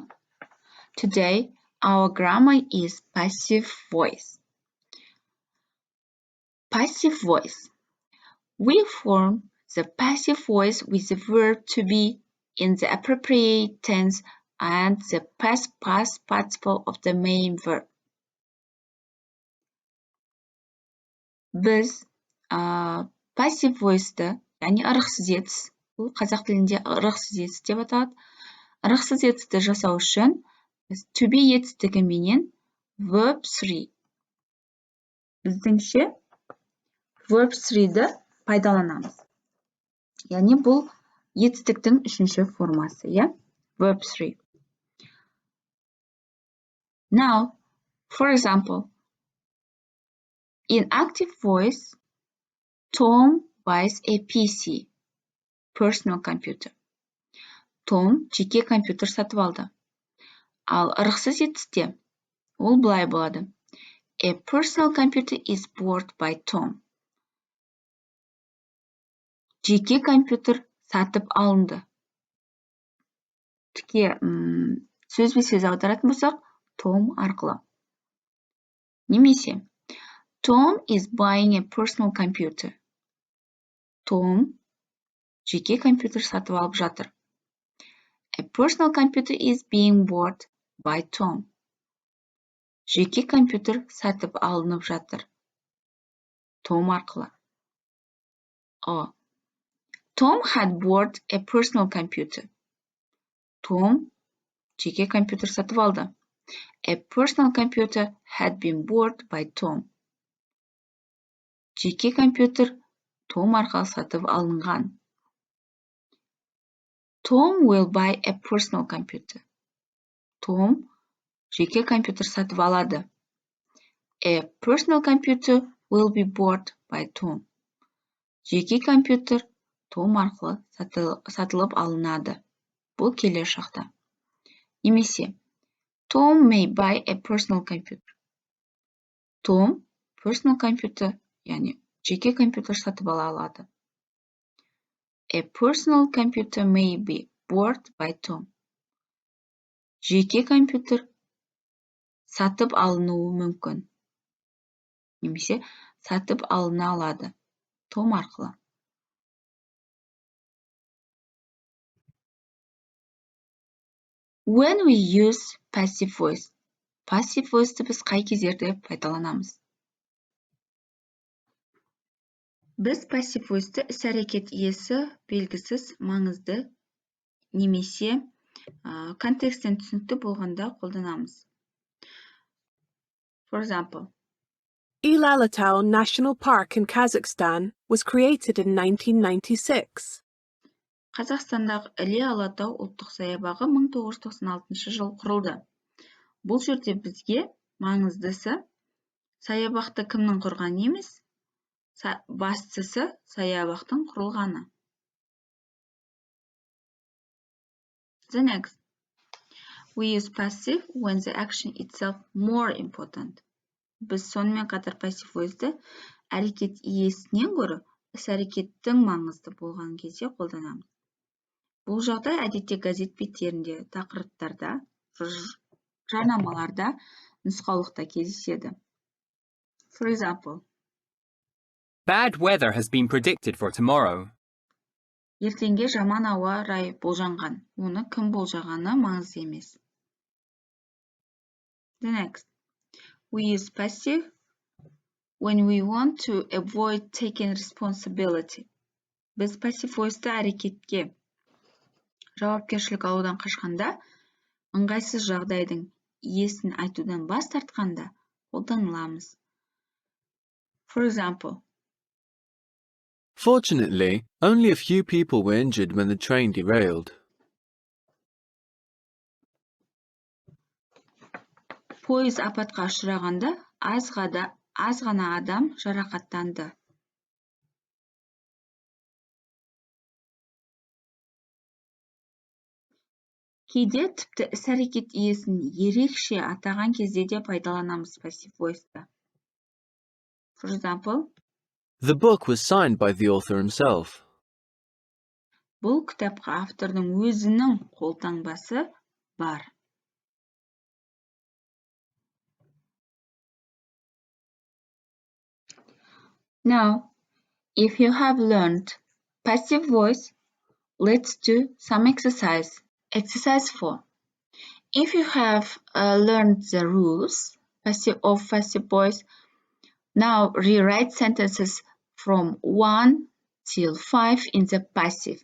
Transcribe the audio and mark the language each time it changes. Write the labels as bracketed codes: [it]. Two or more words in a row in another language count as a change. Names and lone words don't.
[en] Today, our grammar is passive voice. Passive voice. We form the passive voice with the verb to be in the appropriate tense and the past participle of the main verb. [kk] Biz [en] Passive voice'ді, [kk] яғни ырықсыз етіс. Бұл қазақ тілінде ырықсыз етіс деп аталады. Ырықсыз етісті жасау үшін біз [en] to be [kk] етістігіменен [en] verb 3. [kk] Біздіңше [en] verb 3- [kk] ді пайдаланамыз. Яғни бұл етістіктің үшінші формасы, [en] verb 3. Now, for example, in active voice, Tom buys a PC, personal computer. [kk] Том жеке компьютер сатып алды. Ал ырықсыз етісте ол былай болады. [en] A personal computer is bought by Tom. [kk] Жеке компьютер сатып алынды. Тіке сөзбе-сөз аударатын болсақ, Tom арқылы. Немесе, [en] Tom is buying a personal computer. [kk] Том жеке компьютер сатып алып жатыр. [en] A personal computer is being bought by Tom. [kk] Жеке компьютер сатып алынып жатыр. Том арқылы. [en] Tom had bought a personal computer. [kk] Том жеке компьютер сатып алды. [en] A personal computer had been bought by Tom. [kk] Жеке компьютер Том арқылы сатып алынған. [en] Tom will buy a personal computer. [kk] Том жеке компьютер сатып алады. [en] A personal computer will be bought by Tom. [kk] Жеке компьютер Том арқылы сатылып алынады. Бұл келер шақта. Немесе, [en] Tom may buy a personal computer. Том personal computer, [kk] яғни жеке компьютер сатып ала алады. [en] A personal computer may be bought by Tom. [kk] Жеке компьютер сатып алынуы мүмкін. Немесе сатып алына алады. Том арқылы. [en] When we use passive voice. Passive voice'ті [kk] біз қай кездерде пайдаланамыз? Біз [en] passive voice'ті [kk] іс-әрекет иесі белгісіз, маңызды, немесе контекстен түсінікті болғанда қолданамыз. [en] For example, Ilalatau National Park in Kazakhstan was created in 1996. [kk] Қазақстандағы Іле-Алатау ұлттық саябағы 1996 жыл құрылды. Бұл жерде бізге маңыздысы саябақты кімнің құрған емес, бастысы саябақтың құрылғаны. [en] The next. We use passive when the action itself more important. [kk] Біз сонымен қатар [en] passive voice'ді [kk] әрекет иесінен гөрі іс-әрекеттің маңызды болған кезде қолданамыз. Бұл жағдай әдетте газет беттерінде, тақырыптарда, жарнамаларда, нұсқаулықта кездеседі. [en] For example, Bad weather has been predicted for tomorrow. [kk] ертеңге жаман ауа райы болжанған. Оны кім болжағаны маңызды емес. [en] The next. We use passive when we want to avoid taking responsibility. [kk] Біз [en] passive voice'ті [kk] әрекетке жауапкершілік алудан қашқанда, ыңғайсыз жағдайдың иесін айтудан бас тартқанда қолданыламыз. [en] For example, Fortunately, only a few people were injured when the train derailed. [kk] пойыз апатқа ұшырағанда аз ғана адам жарақаттанды. Кейде тіпті іс-әрекет иесін ерекше атаған кезде де пайдаланамыз [en] passive voice'ті. For example, The book was signed by the author himself. [kk] бұл кітапқа автордың өзінің қолтаңбасы бар. [en] Now, if you have learned passive voice, let's do some exercise. Exercise 4. If you have learned the rules of passive voice, now rewrite sentences from 1 till 5 in the passive.